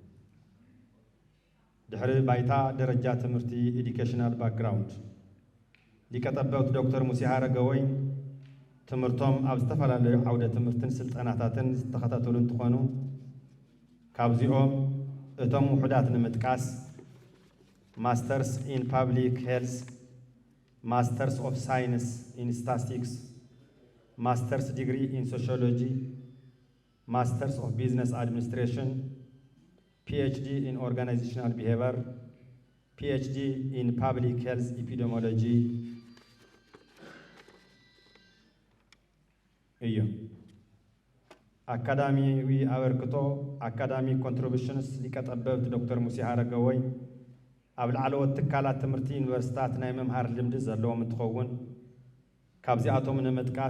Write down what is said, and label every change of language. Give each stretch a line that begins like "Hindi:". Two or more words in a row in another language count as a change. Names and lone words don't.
Tigrinya: ድሕሪ ባይታ ደረጃ ትምህርቲ
English: educational background
Tigrinya: ሊቀ ጠበብቲ ዶክተር ሙሴ ሃረገወይን ትምህርቶም ኣብ ዝተፈላለዩ ዓውደ ትምህርትን ስልጠናታትን ዝተኸታተሉ እንትኾኑ ካብዚኦም እቶም ውሑዳት ንምጥቃስ
English: Masters in Public Health, Masters of Science in Statistics, Masters Degree in Sociology, Masters of Business Administration፣ PhD in organizational behavior, PhD in public health epidemiology
Tigrinya: እዩ። አካዳሚዊ አበርክቶ
English: academic contributions
Tigrinya: ሊቀ ጠበብቲ ዶክተር ሙሴ ሃረገወይን ኣብ ላዕለዎት ትካላት ትምህርቲ ዩኒቨርሲታት ናይ መምሃር ልምዲ ዘለዎም እንትኸውን ካብዚኣቶም ንምጥቃስ